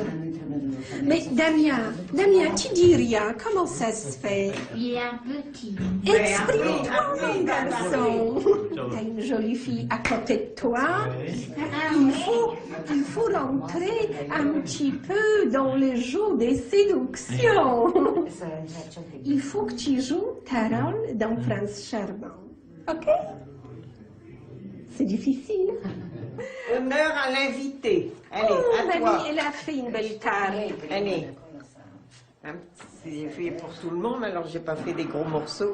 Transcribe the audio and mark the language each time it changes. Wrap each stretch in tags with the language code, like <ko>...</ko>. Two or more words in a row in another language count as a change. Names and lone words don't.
<fr>Mais Damien, tu dis rien, comment ça se fait? Il est un peu timide. Exprime-toi, appelez, mon garçon. T'as une jolie fille à côté de toi. Il faut rentrer un petit peu dans le jeu des séductions.</fr> <ro>Să încerci un pic.</ro> <fr>Il faut que tu joues ta rôle dans Prince Charmant. Ok? C'est difficile. Honneur à l'invité. Allez, Oh, à mamie, toi. elle a fait une belle carré. Allez. C'est fait pour tout le monde, alors j'ai pas fait des gros morceaux.</fr>